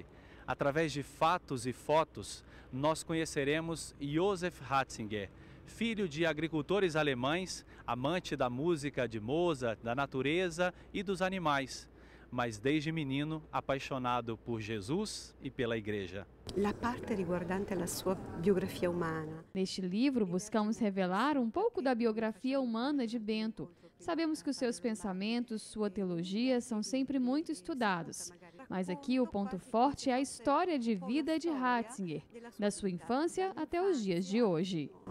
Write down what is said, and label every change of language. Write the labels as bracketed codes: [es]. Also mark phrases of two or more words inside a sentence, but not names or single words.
[pt] Através de fatos e fotos, nós conheceremos Joseph Ratzinger, filho de agricultores alemães, amante da música de Mozart, da natureza e dos animais, mas desde menino apaixonado por Jesus e pela Igreja. [it] La parte riguardante la sua biografia umana. [pt] Neste livro, buscamos revelar um pouco da biografia humana de Bento. Sabemos que os seus pensamentos, sua teologia são sempre muito estudados. Mas aqui o ponto forte é a história de vida de Ratzinger, da sua infância até os dias de hoje.